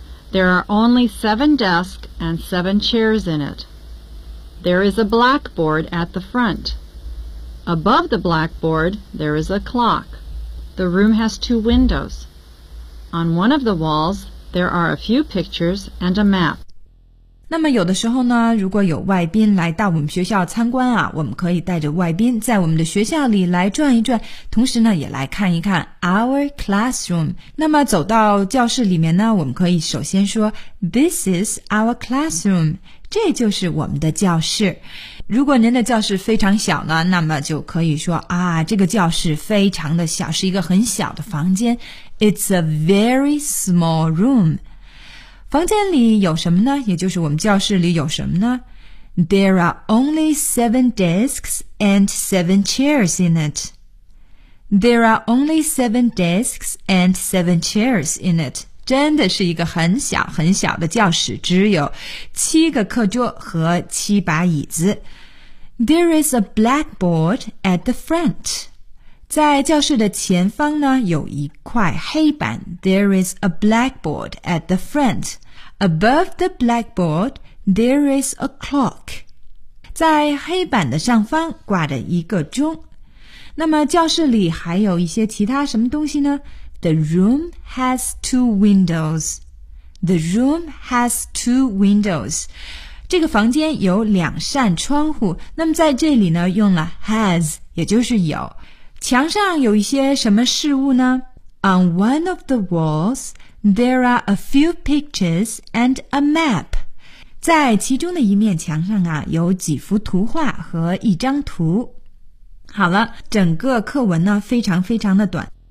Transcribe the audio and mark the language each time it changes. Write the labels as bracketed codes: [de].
[en] There are only seven desks and seven chairs in it. There is a blackboard at the frontAbove the blackboard, there is a clock. The room has two windows. On one of the walls, there are a few pictures and a map. [zh] 那么有的时候呢，如果有外宾来到我们学校参观啊，我们可以带着外宾在我们的学校里来转一转，同时呢也来看一看 [en] our classroom。 [zh] 那么走到教室里面呢，我们可以首先说 [en] This is our classroom， [zh] 这就是我们的教室。如果您的教室非常小呢，那么就可以说啊，这个教室非常的小，是一个很小的房间。 [en] It's a very small room。 [zh] 房间里有什么呢？也就是我们教室里有什么呢？ [en] There are only seven desks and seven chairs in it. There are only seven desks and seven chairs in it. [zh] 真的是一个很小很小的教室，只有七个课桌和七把椅子。 [en] There is a blackboard at the front. [zh] 在教室的前方呢，有一块黑板。 [en] There is a blackboard at the front. Above the blackboard, there is a clock. [zh] 在黑板的上方挂着一个钟。那么教室里还有一些其他什么东西呢？ [en] The room has two windows. The room has two windows. [zh] 这个房间有两扇窗户，那么在这里呢用了 has， 也就是有。墙上有一些什么事物呢？ [en] On one of the walls, there are a few pictures and a map. [zh] 在其中的一面墙上啊，有几幅图画和一张图。好了，整个课文呢非常非常的短。